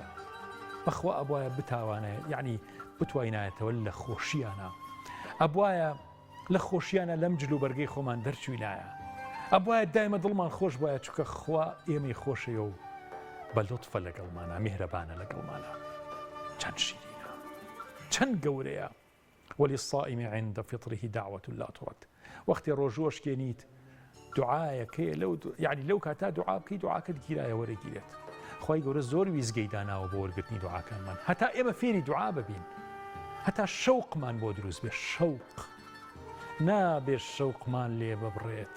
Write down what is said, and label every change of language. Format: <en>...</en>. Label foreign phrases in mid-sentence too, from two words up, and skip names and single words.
<ckb>بەخوا ئەبوایە بتاوانێت، یعنی بتوانایەتەوە لە خۆشییانە، ئەبوایە لە خۆشییانە لەم جلو بەرگەی خۆمان دەرچووینایە، ئەبوایە دایمە دڵمان خۆش بایە، چونکە خوا ئێمەی خۆشەیە و بە لوتفە لەگەڵمانە، میهرەبانە لەگەڵمانە. چەند شیرینە، چەند گەورەیە.</ckb> <ar>وللصائم عند فطره دعوة لا ترد.</ar> <ckb>وەختی ڕۆژوەشکێنیت دوعایەکەیە یعنی لەو کاتا دوعا بکەی، دوعاکەت گیرایە وەرەگیرێت. خی گەورە زۆر ویزگەی داناوە بۆ وەرگرتنی دوعاکانمان، هەتا ئێمە فێری دوعا ببین، هەتا شەوقمان بۆ دروست بێ. شەوق نابێت شەوقمان لێ ببڕێت.</ckb>